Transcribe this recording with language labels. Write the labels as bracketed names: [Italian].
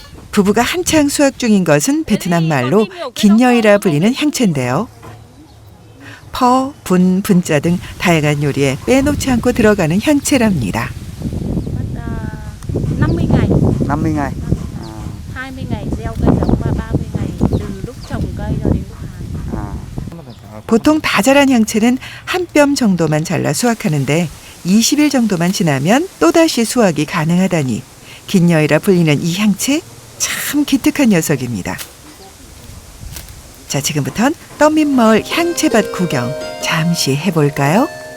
[Korean] 부부가 한창 수확 중인 것은 베트남 말로 긴여이라 불리는 향채인데요. 퍼, 분, 분짜 등 다양한 요리에 빼놓지 않고 들어가는 향채랍니다. [Vietnamese] 50 ngày. 50 ngày. 20 ngày gieo cây giống và 30 ngày từ lúc trồng cây cho đến lúc hái. [Korean] 보통 다 자란 향채는 한 뼘 정도만 잘라 수확하는데 20일 정도만 지나면 또다시 수확이 가능하다니 긴여이라 불리는 이 향채 참 기특한 녀석입니다. 자, 지금부턴 떤민마을 향채밭 구경 잠시 해볼까요?